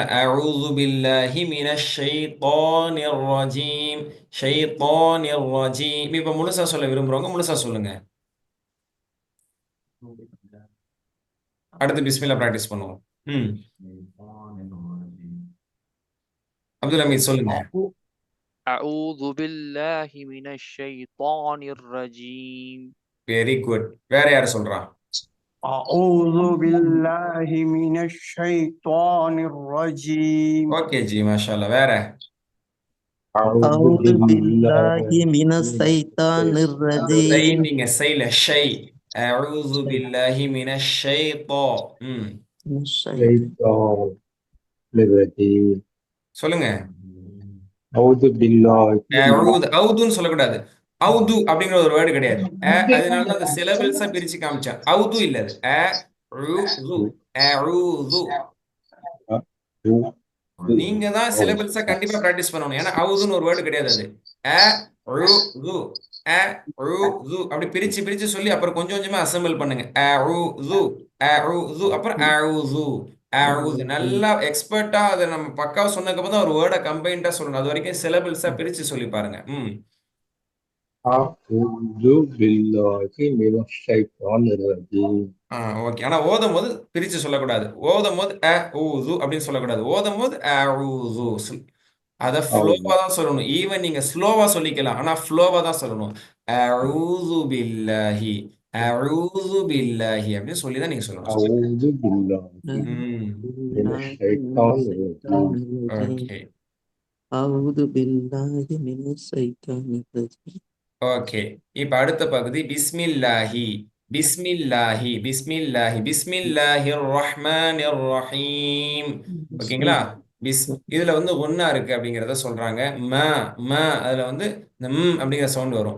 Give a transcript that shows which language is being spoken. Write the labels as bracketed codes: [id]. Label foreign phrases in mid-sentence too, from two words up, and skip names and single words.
[ar] أعوذ بالله من الشيطان الرجيم الشيطان الرجيم. [ta] இப்ப முழுசா சொல்ல விரும்புறவங்க முழுசா சொல்லுங்க. அடுத்து பிஸ்மில்லா பிராக்டிஸ் பண்ணுவோம். அப்துல் ஹமீத் சொல்லுங்க. [ar] أعوذ بالله من الشيطان الرجيم. [en] very good. [ta] வேற யார் சொல்றா? [ar] أعوذ بالله من الشيطان الرجيم. [ta] ஓகே ஜி, [ar] ما شاء الله. [ta] வேற? [ar] أعوذ بالله من الشيطان الرجيم. சைனிங்க சைல ஷை. أعوذ بالله من الشيطا. الشيطان الرجيم. [ta] சொல்லுங்க. [ar] أعوذ بالله. [ta] அவுதுன்னு சொல்லக்கூடாது. அவுது அப்படிங்கிற ஒரு வேர்டு கிடையாது. அதனால தான் அந்த சிலபிள்ஸா பிரிச்சு காமிச்சேன். அவுது இல்ல, அது அஊது. நீங்க தான் சிலபிள்ஸா கண்டிப்பா பிராக்டிஸ் பண்ணணும். ஏன்னா அவுதுன்னு ஒரு வேர்டு கிடையாது. அது அப்படி பிரிச்சு பிரிச்சு சொல்லி அப்புறம் கொஞ்சம் கொஞ்சமா அசெம்பிள் பண்ணுங்க. அப்புறம் அஊது. நல்லா எக்ஸ்பர்ட்டா அதை நம்ம பக்காவா சொன்னதுக்கு அப்புறம் தான் ஒரு வேர்டை கம்பைன்டா சொல்லணும். அது வரைக்கும் சிலபிள்ஸா பிரிச்சு சொல்லி பாருங்க. [ar] أعوذ بالله من الشيطان الرجيم. [ta] ஓகே. ஆனா ஓதும் போது பிரிச்சு சொல்லக்கூடாது. ஓதும் போது ஊது அப்படின்னு சொல்லக்கூடாது. ஓதும் போது அஊது. அதை ஃப்ளோவா தான் சொல்லணும். ஈவன் நீங்க ஸ்லோவா சொல்லிக்கலாம், ஆனா ஃப்ளோவா தான் சொல்லணும். [ar] أعوذ بالله أعوذ بالله [ta] அப்படின்னு சொல்லி தான் நீங்க சொல்லணும். [ar] أعوذ بالله من الشيطان الرجيم. [ta] ஓகே [ar] أعوذ بالله من الشيطان الرجيم. [ta] ஓகே. இப்ப அடுத்த பகுதி பிஸ்மில்லாஹி. [ar] بسم الله بسم الله بسم الله الرحمن الرحيم. [ta] ஓகேங்களா? இதுல வந்து ஒன்னா இருக்கு அப்படிங்கிறத சொல்றாங்க. அதுல வந்து இந்த அப்படிங்கிற சவுண்ட் வரும்.